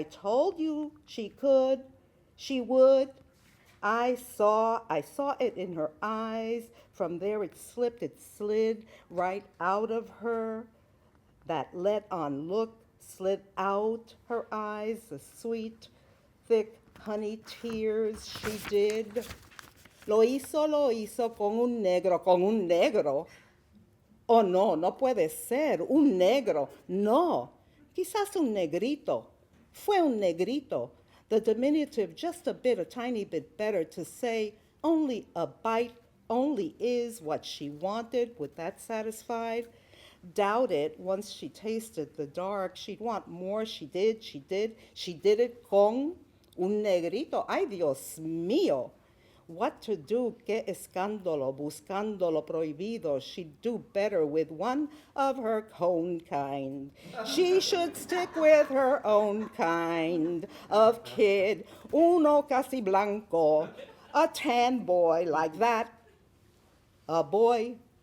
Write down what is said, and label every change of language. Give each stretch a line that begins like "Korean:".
English: I told you she could, she would. I saw it in her eyes. From there it slipped, it slid right out of her. That let-on look slid out her eyes, the sweet, thick honey tears she did.
Spanish: Lo hizo con un negro. Oh, no, no puede ser, un negro, no. Quizás un negrito. Fue un negrito.
English: The diminutive just a tiny bit better to say only a bite, only is what she wanted. With that satisfied? Doubt it. Once she tasted the dark, she'd want more. She did it
Spanish: con un negrito. Ay, Dios mío.
English: What to do,
Spanish: que escándalo, buscando lo prohibido.
English: She'd do better with one of her own kind. She should stick with her own kind of kid,
Spanish: uno casi blanco,
English: a tan boy like that, a boy